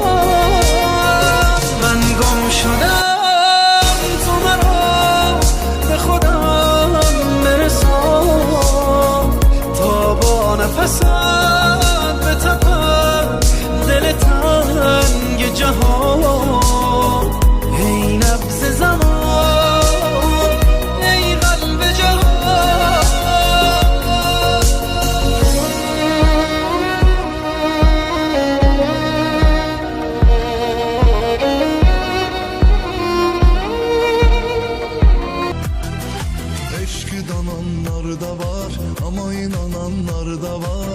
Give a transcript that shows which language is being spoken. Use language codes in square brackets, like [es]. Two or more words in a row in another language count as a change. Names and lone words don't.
[fa] من گم شدم تو مرا به خودم برسان تا با نفست بتپم دل تنگ جهان ای نبض زمان ای قلب جهان. [tr] Eşki dananlar da var ama inananlar da var.